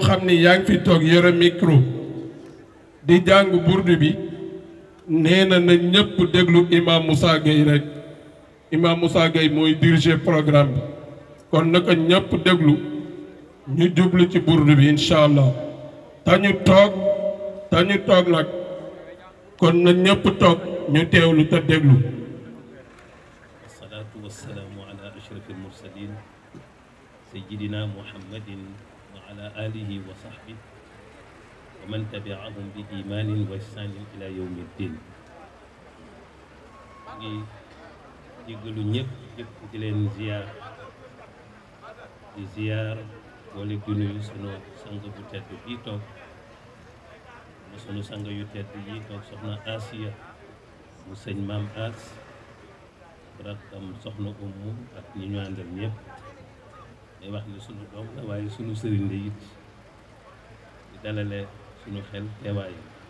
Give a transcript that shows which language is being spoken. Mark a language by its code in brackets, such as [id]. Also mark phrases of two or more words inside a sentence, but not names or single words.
[wo] xam ni yaa ngi fi toog yore micro di jàng burdu bi nee na ñëpp déglu imam Moussa Gueye rek imam Moussa Gueye mooy [fr] diriger programme [wo] bi kon naka ñëpp déglu ñu jublu ci burdu bi [ar] إن شاء الله [wo] tañu toog nag kon na ñëpp toog ñu teewlu te déglu [ar] والصلاة والسلام على أشرف المرسلين سيدنا محمد وعلى آله وصحبه ومن تبعهم بإيمان وإحسان إلى يوم الدين. [wo] di jéggalu ñëpp di leen ziar boole di nuyu sunu sang bu tedd bii toog sunu sang yu tedd yi toog soxna Asiya mu sëñ Maam As rakkam soxna Ummu ak ñi ñu àndal ñëpp day wax ni sunu doom la waaye sunu sëriñ la it di dalale sunu xel teewaayam